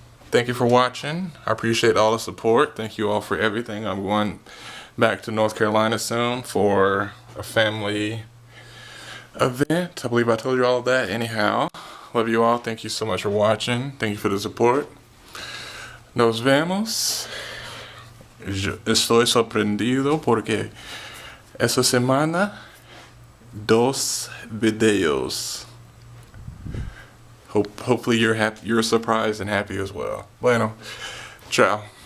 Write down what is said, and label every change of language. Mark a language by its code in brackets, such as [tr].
[en] Thank you for watching. I appreciate all the support. Thank you all for everything. I'm going back to North Carolina soon for a family event. I believe I told you all of that. Anyhow, love you all. Thank you so much for watching. Thank you for the support. [es] Nos vemos. Estoy sorprendido porque esta semana 2 videos. [en] Hopefully you're happy, you're surprised and happy as well. [es] Bueno, ciao.